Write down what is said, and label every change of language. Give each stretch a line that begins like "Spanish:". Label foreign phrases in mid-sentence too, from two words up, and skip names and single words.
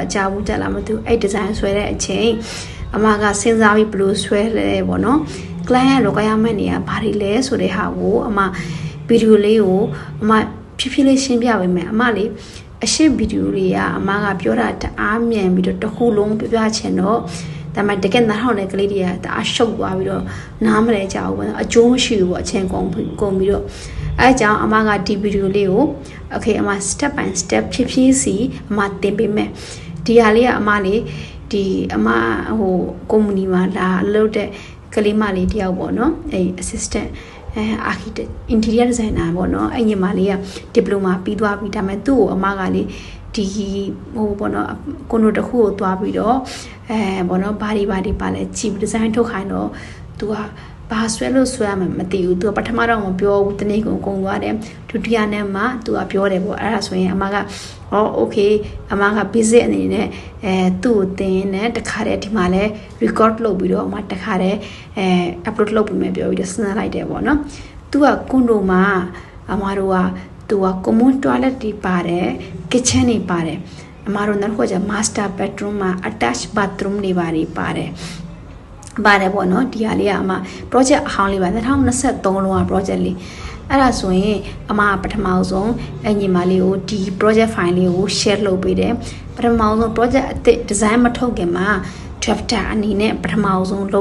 Burmese: ကြားဘူးတက်လာမသိဘူးအဲ့ဒီဇိုင်းဆွဲတဲ့အချိန်အမကစဉ်းစားပြီးဘယ်လိုဆွဲလဲပေါ့နော် client ရောကရမယ့်နေရာဘာတွေလဲဆိုတဲ့ဟာကိုအမဗီဒီယိုလေးကိုအမဖြည်းဖြည်းလေးရှင်းပြပေးမယ်အမလေးအရှိဗီဒီယိုတွေကအ မကပြောတာတအားမြန်ပြီးတော့တစ်ခုလုံးပြပြချင်တော့ဒါမှတကယ်နားထောင်တဲ့ကလေးတွေကတအားရှုပ်သွားပြီးတော့နားမလဲကြဘူးပေါ့အကျိုးမရှိဘူးပေါ့အချိန်ကုန်ပြီး တော့အဲကြောင့်အမကဒီဗီဒီယိုလေးကို okay အမ
English: step by step
Burmese: ဖြည်းဖြည်းစီအမသင်ပေးမယ်ဒီဟာလေးကအမလေး ဒီအမကုမ္ပဏီမှာလာလုပ်တဲ့ကလေးမလေးတယောက်ပေါ့နော်အဲ
English: assistant architect interior designer
Burmese: ပေါ့နော်အဲ့ညီမလေးက diploma ပြီးသွားပြီဒါပေမဲ့သူ့ကိုအမကလေဒီပေါ့နော်ကွန်ဒိုတစ်ခုကိုသွားပြီးတော့ပေါ့နော်ဘာတွေပါလဲကြည့် design ထုတ်ခိုင်းတော့သူကဘာဆွဲလို့ဆွဲရမှမသိဘူးသူကပထမတော့မပြောဘူးတနေ့ကုန်သွားတယ်ဒုတိယနဲ့မှသူကပြောတယ်ပေါ့အဲ့ဒါဆိုရင်အမက okay အမက basic အနေနဲ့သူ့ကိုသင်နဲ့တခါတည်းဒီမှာလဲ record လုပ်ပြီးတော့အမတခါတည်းupload လုပ်ပြီးမှပြောပြီးတော့စဉ်းစားလိုက်တယ်ပေါ့နော်သူကကွန်ဒိုမှာအမတို့ကသူက
English: common toilet
Burmese: တွေပါတယ် kitchen တွေပါတယ်အမတို့နောက်တစ်ခါကျ
English: master bedroom
Burmese: မှာ
English: attached bathroom
Burmese: တွေပါတယ်ပါတယ်ပေါ့နော်ဒီဟာလေး ကအမ project အဟောင်းလေးပါ2023လောက project လေးအဲ့ဒါဆိုရင်အမပထမဆုံးအညီမလေးကိုဒီ
English: project file
Burmese: လေးကို share လုပ်ပေးတယ်ပထမဆုံး project အသစ် design မထုတ်ခင်မှာ chapter အနေနဲ့ပထမဆုံးလုပ်